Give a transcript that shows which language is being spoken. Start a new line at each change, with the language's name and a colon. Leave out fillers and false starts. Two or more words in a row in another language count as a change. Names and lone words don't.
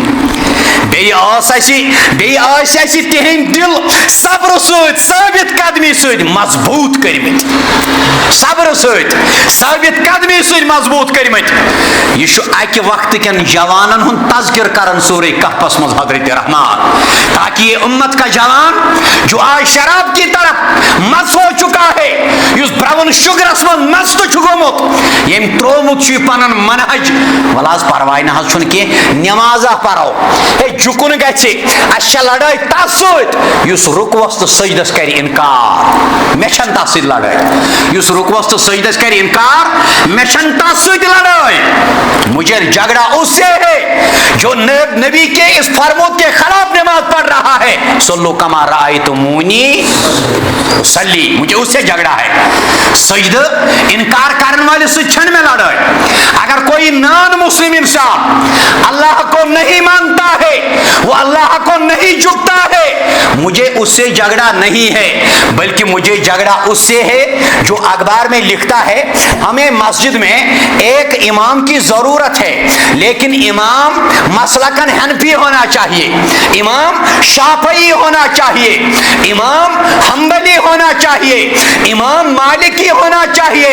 Kashmiri: بیٚیہِ ٲسۍ اَسہِ تِہنٛدۍ دِل صبرٕ سۭتۍ, ثٲبت قدمی سۭتۍ مضبوٗط کٔرمٕتۍ. صبرٕ سۭتۍ, ثٲبت قدمی سۭتۍ مضبوٗط کٔرمٕتۍ. یہ چھُ اکہِ وقتہٕ کٮ۪ن جوانن ہُنٛد تذکر کران سورہ کہفس منٛز حضرت رحمان,
Urdu: تاکہ یہ امت کا جوان جو آج شراب کی طرف مست ہو چکا ہے,
Kashmiri: یُس براؤن شُگرس منٛز مست چھُ گوٚمُت, ییٚمۍ تروومُت چھُ یہِ پنُن منہج, وَلہٕ حظ پرواے نہ حظ چھُنہٕ کینٛہہ, نٮ۪مازا پرو, ہے جُکُن گژھِ, اَسہِ چھےٚ لڑٲے تس سۭتۍ یُس رُکوس تہٕ سجدس کرِ انکار. مےٚ چھنہٕ تس سۭتۍ لڑٲے. یُس رُکوس تہٕ سجدس کرِ انکار, مےٚ چھنہٕ تس سۭتۍ لڑٲے.
Urdu: مجھے جھگڑا اس سے ہے جو نبی کے اس فرمود کے خلاف نماز پڑھ رہا ہے.
Arabic: صلو کما رأیتمونی صلی,
Urdu: مجھے اس سے جھگڑا ہے. سجدہ انکار کرنے والے سے چھن میں لڑائی. اگر کوئی نان مسلم انسان اللہ کو نہیں مانتا ہے, وہ اللہ کو نہیں جھکتا ہے, مجھے اس سے جھگڑا نہیں ہے, بلکہ مجھے جھگڑا اس سے ہے جو اخبار میں لکھتا ہے ہمیں مسجد میں ایک امام کی ضرورت ہے, لیکن امام مسلکن حنفی ہونا چاہیے, امام شافعی ہونا چاہیے, امام حنبلی ہونا چاہیے, امام مالکی ہونا چاہیے.